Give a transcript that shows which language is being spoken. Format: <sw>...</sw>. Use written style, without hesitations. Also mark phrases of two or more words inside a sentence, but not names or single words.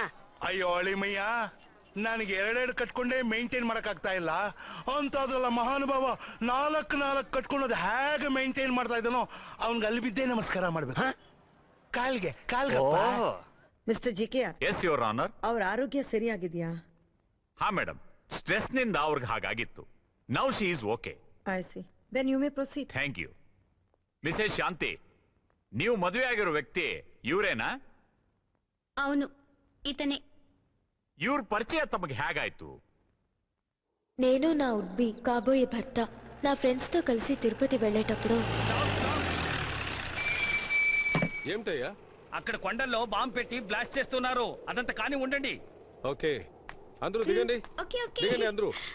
<kn>ಅಯ್ಯೋ ಅಳಿಮಯ್ಯ, ನನಗೆ ಎರಡೆರಡು ಕಟ್ಕೊಂಡೇ ಮೇಂಟೈನ್ ಮಾಡಕ್ ಆಗ್ತಾ ಇಲ್ಲ ಅಂತಾದ್ರಲ್ಲ ಮಹಾನುಭಾವ. ನಾಲ್ಕು ಕಟ್ಕೊಂಡೋದು ಹೇಗೆ ಮೇಂಟೈನ್ ಮಾಡ್ತಾ ಇದ್ದಾನೋ ಅವನ್ಗೆ ಅಲ್ಲಿ ಬಿದ್ದೇ ನಮಸ್ಕಾರ ಮಾಡ್ಬೇಕು. ಕಾಲ್ಗೆ ಮಿಸ್ಟರ್ ಜಿಕೆ.</kn> <en>Yes your honour.</en> <kn>ಅವ್ರ ಆರೋಗ್ಯ ಸರಿಯಾಗಿದ್ಯಾ? ಹಾ ಮೇಡಮ್, ಸ್ಟ್ರೆಸ್ ನಿಂದ ಅವ್ರಿಗೆ ಹಾಗಾಗಿತ್ತು.</kn> <en>Now she is okay. I see. Then you may proceed. Thank you.</en> <kn>ಮಿಸೆಸ್ ಶಾಂತಿ, ನೀವು ಮದುವೆ ಆಗಿರೋ ವ್ಯಕ್ತಿ ಇವರೇನಾ?</kn> <te>అవును, ఇతనే.</te> <kn>ಇವ್ರ ಪರಿಚಯ ತಮಗೆ ಹೇಗಾಯ್ತು?</kn> <te>నేను నా ఉడ్బి కాబోయే భర్త నా ఫ్రెండ్స్ తో కలిసి తిరుపతి వెళ్ళేటప్పుడు. ఏమిటయ్యా? అక్కడ కొండల్లో బాంబు పెట్టి బ్లాస్ట్ చేస్తున్నారు. అదంతా కానీ ఉండండి. ఓకే, అందరూ దిగండి. దిగండి అందరూ.</te>